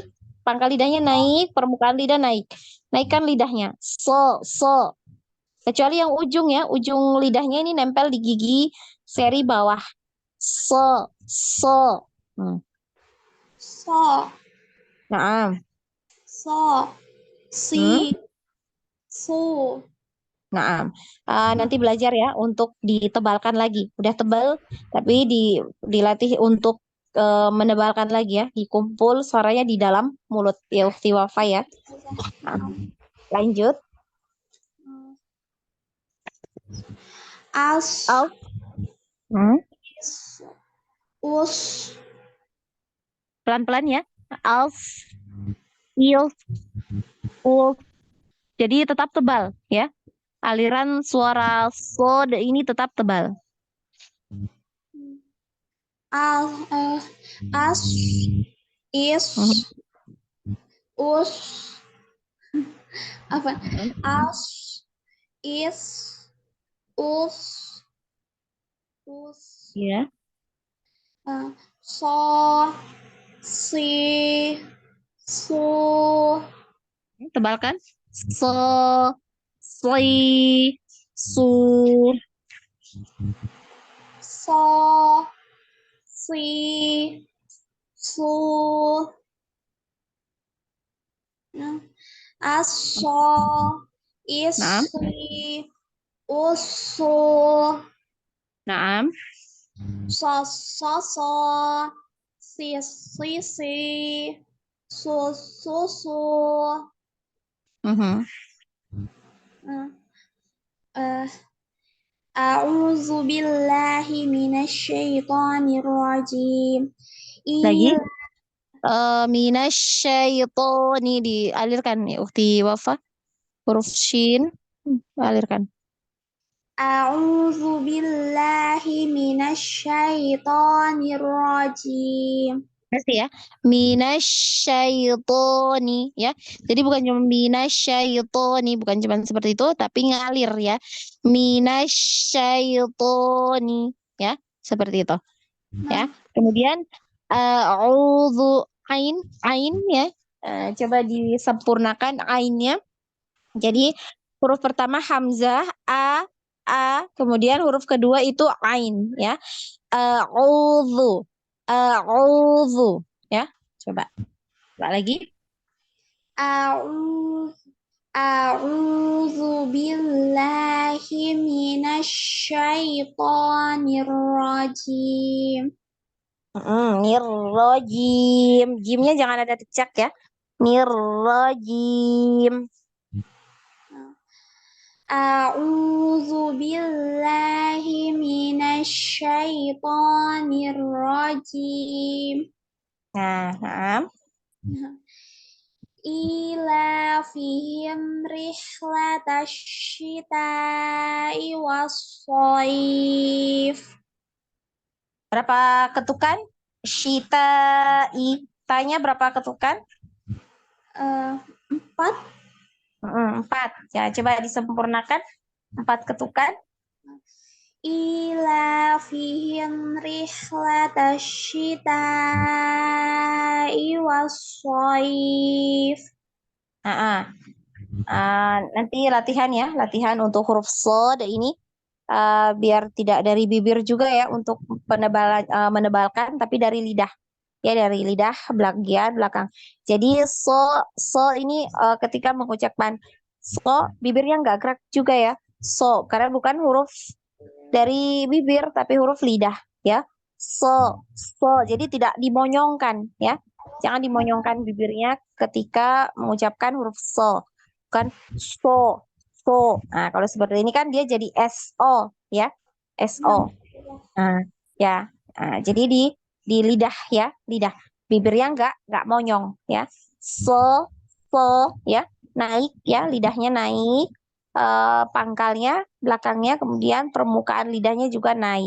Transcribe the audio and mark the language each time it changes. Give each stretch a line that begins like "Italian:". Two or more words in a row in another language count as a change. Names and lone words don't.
Indonesian: Pangkal lidahnya naik, permukaan lidah naik. Naikkan lidahnya. So. Kecuali yang ujung ya, ujung lidahnya ini nempel di gigi seri bawah. So. Nah. So, si, su. Nah, nanti belajar ya untuk ditebalkan lagi. Udah tebal, tapi dilatih untuk menebalkan lagi ya. Dikumpul suaranya di dalam mulut ya, Ukhti Wafa ya. Lanjut. As, us. Pelan-pelan ya. Als, il, ul. Jadi tetap tebal ya. Aliran suara so ini tetap tebal. As, is, us. Apa? As, is, us. Ya. So, si, su. Tebalkan. So, si, su. So, si, su. Aso, isi, usu.
Arabic: Naam. So, si, su. A'udzu billahi minasyaitonir rajim.
Indonesian: Lagi. Minasyaitoni dialirkan ya Ukhti Wafa. Huruf shin alirkan.
Arabic: A'udzu billahi minasyaitonir rajim.
Indonesian: Pasti ya. Minasyaitoni ya. Jadi bukan cuma minasyaitoni, bukan cuma seperti itu, tapi ngalir ya. Minasyaitoni. ya, seperti itu. Ya. Kemudian a'udzu ain ya. Coba disempurnakan ainnya. Jadi huruf pertama hamzah kemudian huruf kedua itu ain ya. A'udzu ya. Coba lagi.
Arabic: A'udzu billahi minasyaitonir rajim. Nirrojim.
Indonesian: Jimnya jangan ada decak ya.
Arabic: Nirrojim. A'udzu billahi minasyaitonir rajim.
Indonesian: Nah.
Arabic: Ilafihim rihlatash syita'i was-shaif.
Indonesian: Berapa ketukan? Syita'i. Tanya berapa ketukan? 4. 4. Ya, coba disempurnakan. 4 ketukan.
Arabic: Ilafihim rihlatash syita'i was-shaif.
Indonesian: Nanti latihan untuk huruf shad ini biar tidak dari bibir juga ya untuk menebalkan, tapi dari lidah. Ya, dari lidah bagian belakang. Jadi so ini ketika mengucapkan so, bibirnya nggak gerak juga ya. So, karena bukan huruf dari bibir tapi huruf lidah ya. So. Jadi tidak dimonyongkan ya. Jangan dimonyongkan bibirnya ketika mengucapkan huruf so. Bukan so. Nah, kalau seperti ini kan dia jadi SO ya. SO. Nah, ya. Nah, jadi di lidah ya, lidah. Bibirnya nggak monyong ya. So ya, naik ya, lidahnya naik. Pangkalnya, belakangnya, kemudian permukaan lidahnya juga naik.